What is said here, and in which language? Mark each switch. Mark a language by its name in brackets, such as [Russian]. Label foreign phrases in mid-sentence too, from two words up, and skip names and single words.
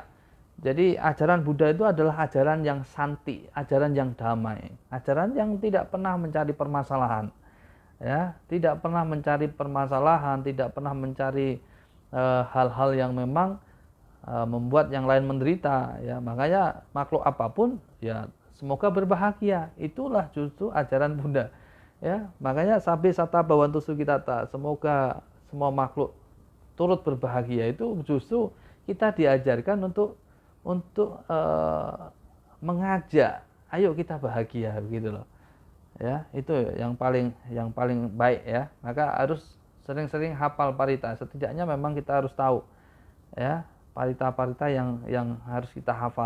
[Indonesian] Jadi ajaran Buddha itu adalah ajaran yang santi, ajaran yang damai, ajaran yang tidak pernah mencari permasalahan, ya, tidak pernah mencari permasalahan, tidak pernah mencari hal-hal yang memang membuat yang lain menderita, ya. Makanya makhluk apapun, ya, semoga berbahagia. Itulah justru ajaran Buddha, ya. [Pali] Makanya sabbe satta bhavantu sukhita, [Indonesian] semoga semua makhluk turut berbahagia. Itu justru kita diajarkan untuk mengajak, ayo kita bahagia begitu loh. Ya, itu yang paling baik ya. Maka harus sering-sering hafal parita. Setidaknya memang kita harus tahu ya, parita-parita yang harus kita hafal.